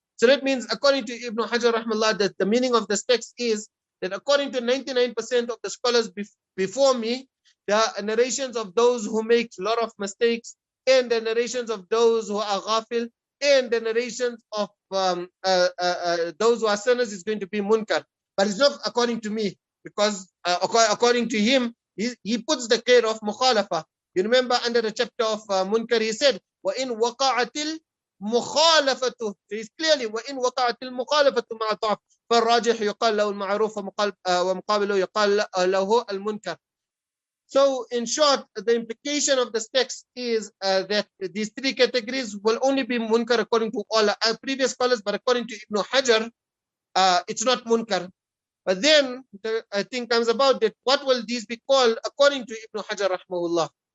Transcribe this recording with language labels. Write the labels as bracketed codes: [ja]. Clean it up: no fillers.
[en] So that means, according to Ibn Hajar rahmallah, that the meaning of this text is that according to 99% of the scholars before me, the narrations of those who make a lot of mistakes, and the narrations of those who are ghafil, and the narrations of those who are sinners is going to be munkar. But it's not according to me, because according to him, he puts the qaid of mukhalafa. You remember under the chapter of munkar, he said, [ar] وَإِن وَقَعَتِ الْمُخَالَفَةُ. [en] So it's clearly, [ar] وَإِن وَقَعَتِ الْمُخَالَفَةُ مَعَ ضَعْفٍ فالراجح يقال له المعروف ومقابله يقال له المنكر. [en] So in short, the implication of this text is that these three categories will only be munkar according to all previous scholars, but according to Ibn Hajar, it's not munkar. But then the thing comes about that what will these be called according to Ibn Hajar rahmahullah?